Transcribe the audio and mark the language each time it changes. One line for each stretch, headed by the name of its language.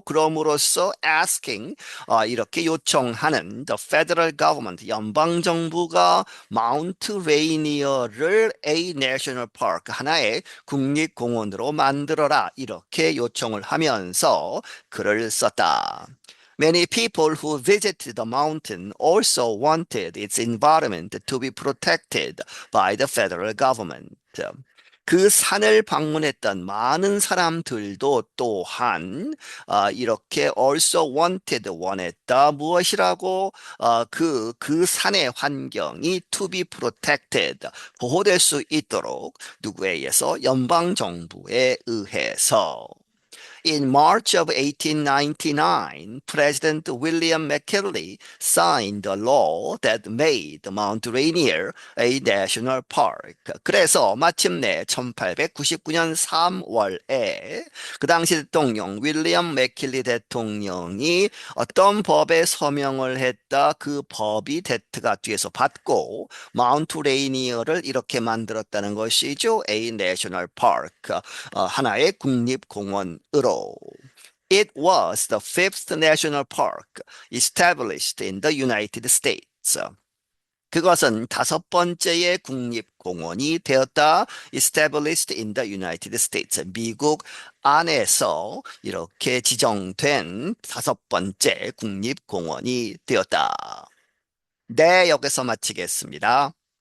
Korean: 그럼으로써 asking, 이렇게 요청하는
English: the federal government,
Korean: 연방정부가 마운트 레이니어를
English: a national park,
Korean: 하나의 국립공원 국립공원으로 만들어라 이렇게 요청을 하면서 글을 썼다.
English: Many people who visited the mountain also wanted its environment to be protected by the federal government.
Korean: 그 산을 방문했던 많은 사람들도 또한 이렇게
English: also wanted
Korean: 원했다 무엇이라고 그 산의 환경이
English: to be protected
Korean: 보호될 수 있도록 누구에 의해서 연방 정부에 의해서
English: In March of 1899, President William McKinley signed a law that made Mount Rainier a national park.
Korean: 그래서 마침내 1899년 3월에 그 당시 대통령 윌리엄 맥킬리 대통령이 어떤 법에 서명을 했다. 그 법이 대트가 뒤에서 받고 마운트 레이니어를 이렇게 만들었다는 것이죠.
English: A national park.
Korean: 하나의 국립공원으로.
English: It was the fifth national park established in the United States.
Korean: 그것은 다섯 번째의 국립공원이 되었다.
English: Established in the United States.
Korean: 미국 안에서 이렇게 지정된 다섯 번째 국립공원이 되었다. 네, 여기서 마치겠습니다.